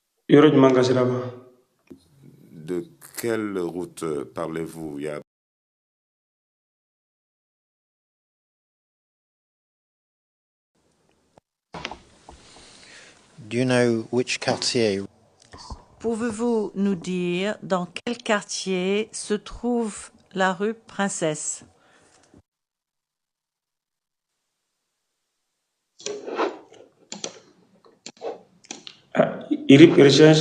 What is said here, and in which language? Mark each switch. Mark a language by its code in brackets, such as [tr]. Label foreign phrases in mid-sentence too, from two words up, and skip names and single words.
[bm] yɔrɔ jumɛn ka sira kan? [fr] De quelle route parlez-vous? Il y a [en] Do you know which quartier? [fr] Pouvez-vous nous dire dans quel quartier se trouve la rue Princesse? Iri recherche